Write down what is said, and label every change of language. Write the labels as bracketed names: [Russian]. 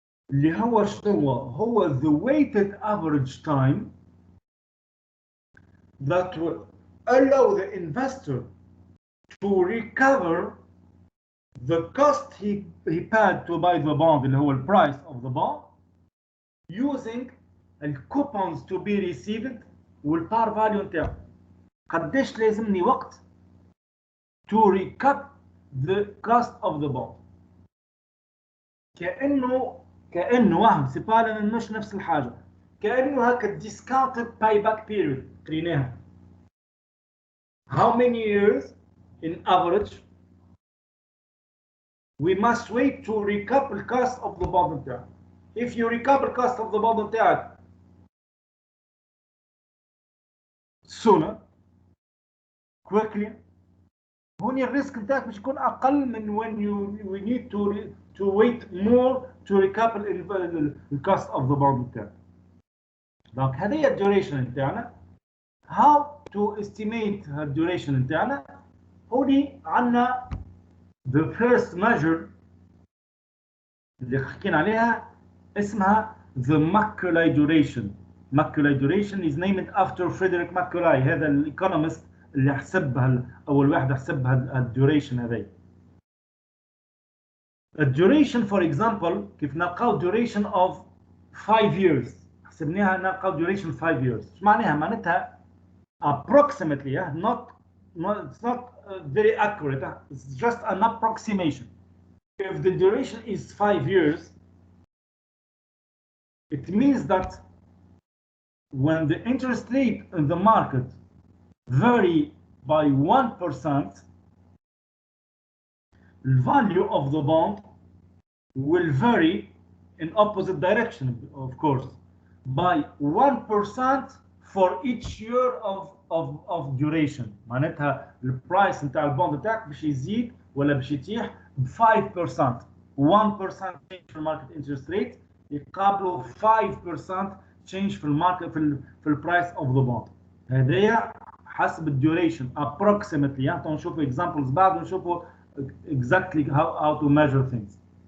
[Arabic] اللي هو شنو هو [English] the weighted average time that will allow the investor to recover the cost he paid to buy the bond [Arabic] اللي هو [English] price of the bond using the coupons to be received [Arabic] والبار فاليو نتاعو. قداش لازمني وقت [English] to recap the cost of the bond. [Arabic] كأنه وهم سيبالا مش نفس الحاجة، كأنه هكا [English] discounted payback period [Arabic] قريناها. [English] How many years in average we must wait to recap the cost of the bond [Arabic] نتاعك. [English] If you recap the cost of the bond [Arabic] نتاعك [English] sooner, quickly, [Arabic] هوني الريسك نتاعك باش يكون أقل من [English] when we need to wait more to recap the cost of the bond نتاعك. [Arabic] دونك هذه الديوريشن نتاعنا. [English] How to estimate [Arabic] الديوريشن نتاعنا؟ هوني عندنا [English] the first measure [Arabic] اللي حكينا عليها اسمها [English] the Macaulay duration. Macaulay duration is named after Frederick Macaulay. [Arabic] هذا الايكونومست اللي حسبها اول واحد حسبها الديوريشن هذي. الديوريشن [English] for example [Arabic] كيف نلقاو [English] duration of 5 years [Arabic] حسبناها نلقاو duration 5 years. ايش معناها؟ معناتها [English] approximately it's not very accurate. It's just an approximation. If the duration is 5 years, it means that when the interest rate in the market vary by 1%, the value of the bond will vary in opposite direction, of course, by 1% for each year of duration. [Arabic] معناتها البرايس نتاع البوند نتاعك باش يزيد ولا باش يتيح ب 5%. [English] 1% change في الماركت interest rate [Arabic] يقابلوا [English] 5% change في الماركت في البرايس اوف ذا بوند. [Arabic] هذايا حسب الديوريشن [English] approximately. [Arabic] يعني نشوفوا [English] examples [Arabic] بعد ونشوفوا [English] exactly how to measure things.